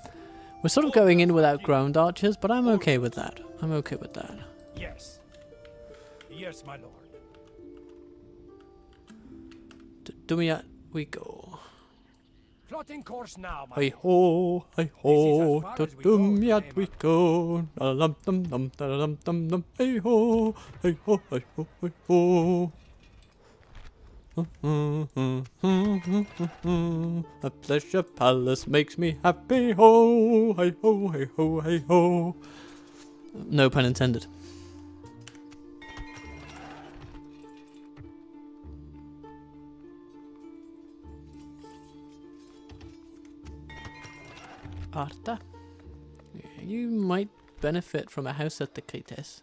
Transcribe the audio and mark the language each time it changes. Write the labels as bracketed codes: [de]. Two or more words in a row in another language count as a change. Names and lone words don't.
[en] We're sort of going in without ground archers, but I'm okay with that. I'm okay with that. Yes. Yes, my lord. Dumiat we go. Plotting course now, my Hey lord. ho, hey This is ho, as far to as we go, Dumiat Graham. we go. Da-dum dum dum da-dum dum dum. Hey ho, hey ho, hey ho, hey ho. A pleasure palace makes me happy. Ho, hey ho, hey ho, hey ho. No pun intended. Arta, you might benefit from a house at the Crites.